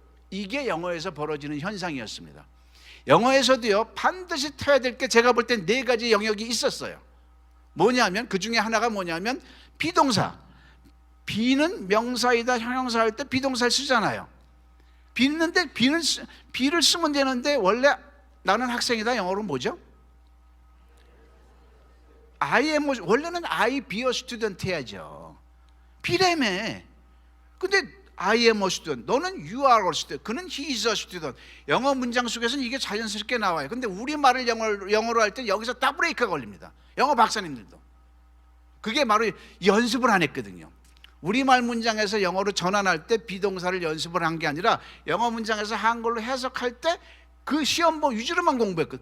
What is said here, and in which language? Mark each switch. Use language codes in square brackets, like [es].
[ko] 이게 영어에서 벌어지는 현상이었습니다. 영어에서도요 반드시 터야 될 게 제가 볼 땐 4가지 영역이 있었어요. 뭐냐면 그 중에 하나가 뭐냐면 비동사. 비는 명사이다 형용사 할 때 비동사를 쓰잖아요. 비를 쓰면 되는데 원래 나는 학생이다 영어로 뭐죠? [en] I am, [ko] 원래는 [en] I be a student [ko] 해야죠. 비라며. 근데 [en] I am a student, [ko] 너는 [en] you are a student, [ko] 그는 [en] he is a student. [ko] 영어 문장 속에서는 이게 자연스럽게 나와요. 근데 우리말을 영어로 할 때 여기서 딱 브레이크가 걸립니다. 영어 박사님들도. 그게 바로 연습을 안 했거든요. 우리말 문장에서 영어로 전환할 때 비동사를 연습을 한 게 아니라 영어 문장에서 한글로 해석할 때 그 시험본 위주로만 공부했거든요.